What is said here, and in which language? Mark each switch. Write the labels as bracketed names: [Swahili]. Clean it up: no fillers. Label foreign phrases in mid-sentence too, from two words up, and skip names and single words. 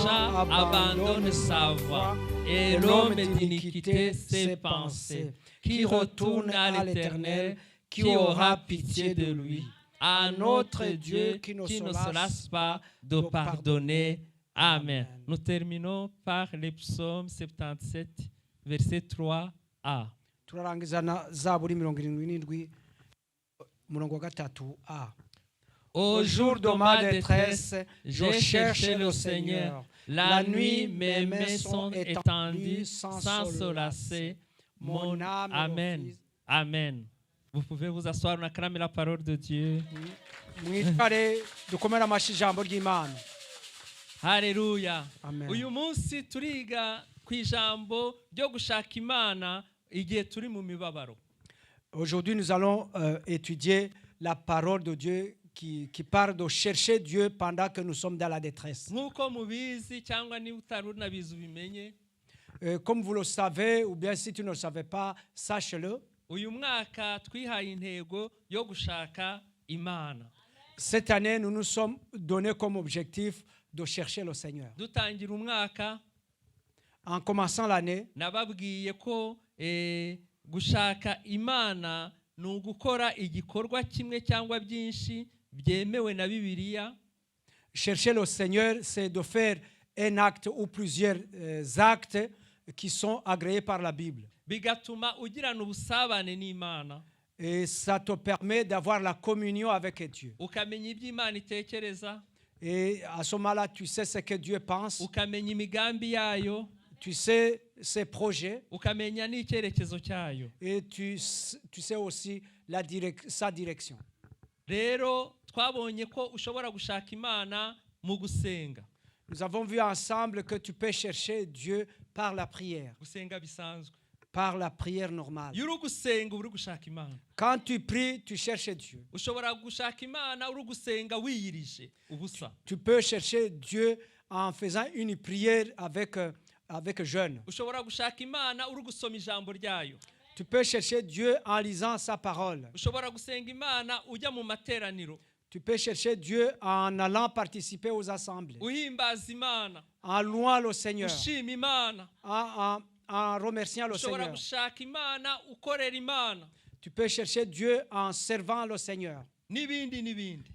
[French] méchant abandonne sa voie et l'homme d'iniquité ses pensées, qui retourne à l'Éternel, qui aura pitié de lui, à notre Dieu qui ne se lasse pas de pardonner. Amen. Nous terminons par le psaume 77, verset 3a. [Kinyarwanda] turarangiza na Zaburi 77 umurongo wa 3a. [French] Au jour de ma détresse, j'ai cherché le Seigneur. La nuit, mes mains sont étendues sans se lasser. Mon âme. Amen. Amen. Vous pouvez vous asseoir, on acclame la parole de Dieu. [Kinyarwanda] Mwicare dukomere amashyi ijambo ry'Imana. Haleluya. Amen. Uyu munsi turiga ku ijambo ryo gushaka Imana igihe turi mu mibabaro. [French] Aujourd'hui, nous allons étudier la parole de Dieu qui parle de chercher Dieu pendant que nous sommes dans la détresse. [Kinyarwanda] Nk'uko mubizi cyangwa niba utari unabizi ubimenye. [French] Comme vous le savez, ou bien si tu ne le savais pas, sache-le. [Kinyarwanda] Uyu mwaka twihaye intego yo gushaka Imana. [French] Cette année, nous nous sommes donnés comme objectif de chercher le Seigneur. [Kinyarwanda] Dutangira umwaka, [French] En commençant l'année, [Kinyarwanda] nababwiye ko gushaka Imana ni ugukora igikorwa kimwe cyangwa byinshi byemewe na Bibiliya. [French] chercher le Seigneur, c'est de faire un acte ou plusieurs actes qui sont agréés par la Bible. [Kinyarwanda] Bigatuma ugirana ubusabane n'Imana. [French] Et ça te permet d'avoir la communion avec Dieu. [Kinyarwanda] Ukamenya ibyo Imana itekereza. [French] Et à ce moment-là, tu sais ce que Dieu pense. [Kinyarwanda] Ukamenya imigambi yayo. [French] Tu sais ses projets. [Kinyarwanda] Ukamenya n'icyerekezo cyayo. [French] Et tu sais aussi sa direction. [Kinyarwanda] Rero twabonye ko ushobora gushaka Imana mu gusenga. [French] Nous avons vu ensemble que tu peux chercher Dieu par la prière. [Kinyarwanda] Gusenga bisanzwe. [French] Par la prière normale. [Kinyarwanda] Yuri gusenga uri gushaka Imana. [French] Quand tu pries, tu cherches Dieu. [Kinyarwanda] Ushobora gushaka Imana uri gusenga wiyirije ubusa. [French] Tu peux chercher Dieu en faisant une prière avec jeûne. [Kinyarwanda] Ushobora gushaka Imana uri gusoma ijambo ryayo. [French] Tu peux chercher Dieu en lisant sa parole. [Kinyarwanda] Ushobora gusenga Imana ujya mu materaniro. [French] Tu peux chercher Dieu en allant participer aux assemblées. [Kinyarwanda] Uhimbaza Imana. [French] En louant le Seigneur. [Kinyarwanda] Ushima Imana. [French] En remerciant le [Kinyarwanda] Ushobora [French] Seigneur. [Kinyarwanda] gushaka Imana ukorera Imana. [French] Tu peux chercher Dieu en servant le Seigneur. [Kinyarwanda] N'ibindi n'ibindi.